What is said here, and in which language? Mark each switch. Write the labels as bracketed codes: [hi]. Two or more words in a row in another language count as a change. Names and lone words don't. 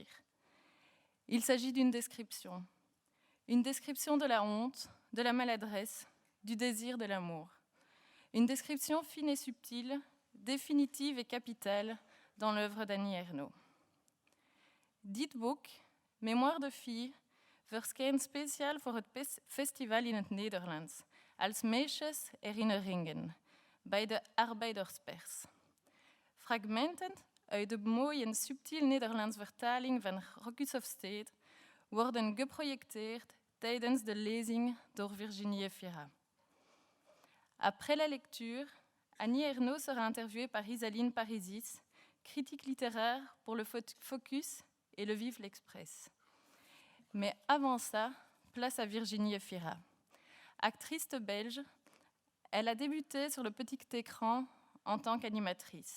[fr] Il s'agit d'une description de la honte, de la maladresse, du désir de l'amour. Une description fine et subtile, définitive et capitale dans l'œuvre d'Annie Ernaux. [nl] Dit boek, Mémoire de fille, verscheen speciaal voor het festival in het Nederlands, als meisjesherinneringen, bij de Arbeiderspers. Fragmenten uit de mooie en subtiel Nederlands vertaling van Rokus of Steed worden geprojecteerd tijdens de lezing door Virginie Efira. [fr] Après la lecture, Annie Ernaux sera interviewée par Isaline Parisis, critique littéraire pour le Focus et le Vive l'Express. Mais avant ça, place à Virginie Efira. Actrice belge, elle a débuté sur le petit écran en tant qu'animatrice.